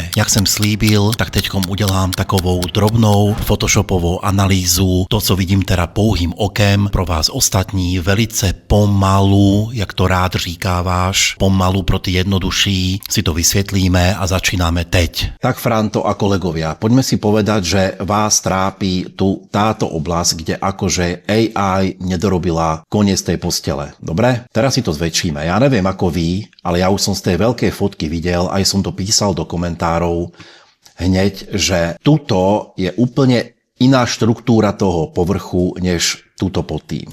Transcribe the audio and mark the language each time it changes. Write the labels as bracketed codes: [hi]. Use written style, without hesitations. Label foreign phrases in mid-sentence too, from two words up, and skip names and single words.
[cs] Jak jsem slíbil, tak teďkom udělám takovou drobnou photoshopovou analýzu, to, co vidím teda pouhým okem, pro vás ostatní velice pomalu, jak to rád říkáváš, pomalu pro ty jednodušší, si to vysvětlíme a začínáme teď. [sk] Tak Franto a kolegovia, poďme si povedať, že vás trápi tu táto oblasť, kde akože AI nedorobila koniec tej postele. Dobre? Teraz si to zväčšíme. Ja neviem ako vy, ale ja už som z tej veľkej fotky videl, aj som to písal do komentárov hneď, že tuto je úplne iná štruktúra toho povrchu, než tuto pod tým.